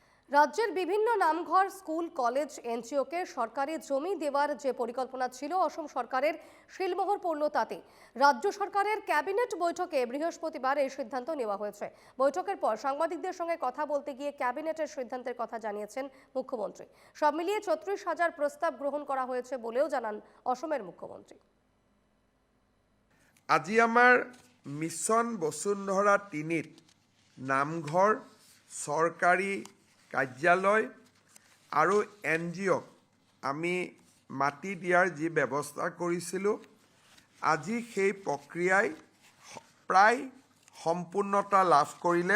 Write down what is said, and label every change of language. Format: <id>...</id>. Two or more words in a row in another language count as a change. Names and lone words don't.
<bn>রাজ্যের বিভিন্ন নামঘর, স্কুল, কলেজ, এনজিওকে সরকারি জমি দেওয়ার যে পরিকল্পনা ছিল অসম সরকারের শিলমোহর পড়ল তাতে। রাজ্য সরকারের ক্যাবিনেট বৈঠকে বৃহস্পতিবার এই সিদ্ধান্ত নেওয়া হয়েছে। বৈঠকের পর সাংবাদিকদের সঙ্গে কথা বলতে গিয়ে ক্যাবিনেটের সিদ্ধান্তের কথা জানিয়েছেন মুখ্যমন্ত্রী। সব মিলিয়ে ৩৬,০০০ প্রস্তাব গ্রহণ করা হয়েছে বলেও জানান অসমের মুখ্যমন্ত্রী।</bn> <as>আজি আমাৰ মিছন বসুন্ধৰা ৩ত নামঘৰ, চৰকাৰী কাৰ্যালয় আৰু NGOক আমি মাটি দিয়াৰ যি ব্যৱস্থা কৰিছিলোঁ, আজি সেই প্ৰক্ৰিয়াই প্ৰায় সম্পূৰ্ণতা লাভ কৰিলে।</as>